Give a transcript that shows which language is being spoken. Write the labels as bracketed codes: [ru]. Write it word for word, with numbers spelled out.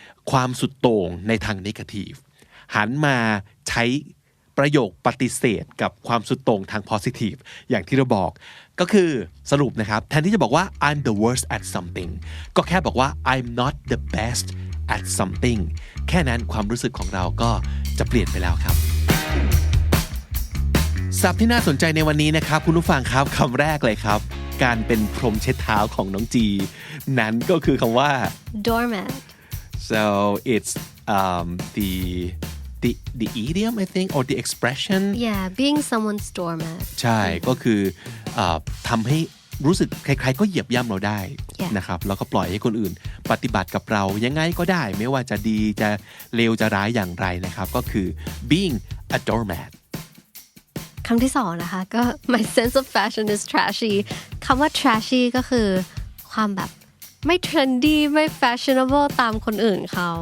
[th] ความสุดโต่งในทางเนกาทีฟหันมาใช้ประโยคปฏิเสธกับความสุดโต่งทาง positive อย่างที่เราบอกก็คือสรุปนะครับแทนที่จะบอกว่า [en] I'm the worst at something [th] ก็แค่บอกว่า [en] I'm not the best at something [th] แค่นั้นความรู้สึกของเราก็จะเปลี่ยนไปแล้วครับศัพท์ที่น่าสนใจในวันนี้นะครับคุณผู้ฟังครับคำแรกเลยครับการเป็นพรมเช็ดเท้าของน้องจีนั้นก็คือคำว่า [en] doormat so it's um, the the the idiom I think or the expression yeah being someone's doormat [th] ใช่ก็คือทำให้รู้สึกใครๆก็เหยียบย่ำเราได้นะครับแล้วก็ปล่อยให้คนอื่นปฏิบัติกับเรายังไงก็ได้ไม่ว่าจะดีจะเลวจะร้ายอย่างไรนะครับก็คือ being a doormat คำที่สองนะคะก็ [en] my sense of fashion is trashy [th] คำว่า trashy ก็คือความแบบไม่ trendy ไม่ fashionable ตามคนอื่นเขา